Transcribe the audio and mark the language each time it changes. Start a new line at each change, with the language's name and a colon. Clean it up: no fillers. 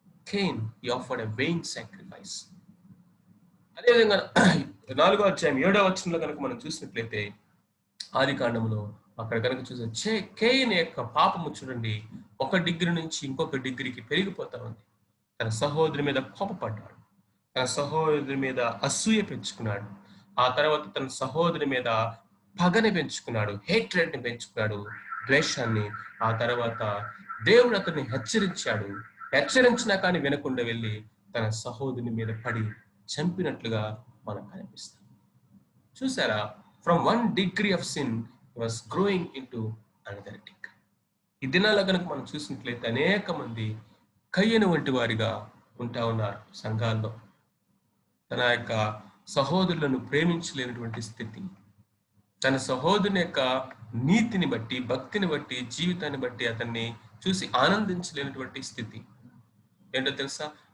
English: Cain, he offered a vain sacrifice.
Telugu: అదేవిధంగా 4వ అధ్యాయం 7వ వచనంలో కనుక మనం చూసినట్లయితే, ఆది కాండములో అక్కడ కనుక చూస్తే కేయిన్ యొక్క పాపము చూడండి, 1 డిగ్రీ నుంచి ఇంకొక డిగ్రీకి పెరిగిపోతా ఉంది. తన సహోదరి మీద కోపపడ్డాడు, తన సహోదరి మీద అసూయ పెంచుకున్నాడు, ఆ తర్వాత తన సహోదరి మీద పగని పెంచుకున్నాడు, హేట్రెడ్ని పెంచుకున్నాడు, ద్వేషాన్ని. ఆ తర్వాత దేవుడు అతన్ని హెచ్చరించినా కానీ వినకుండా వెళ్ళి తన సహోదరుని మీద పడి చంపినట్లుగా మనకు కనిపిస్తాం. చూసారా?
English: From 1 degree of sin he was growing into another degree.
Telugu: ఈ దినాల్లో కనుక మనం చూసినట్లయితే అనేక మంది కయ్యను వంటి వారిగా ఉంటా ఉన్నారు సంఘాల్లో. తన యొక్క సహోదరులను ప్రేమించలేనటువంటి స్థితి, తన సహోదరుని యొక్క నీతిని బట్టి, భక్తిని బట్టి, జీవితాన్ని బట్టి అతన్ని చూసి ఆనందించలేనటువంటి స్థితి. ఏంటో తెలుసా?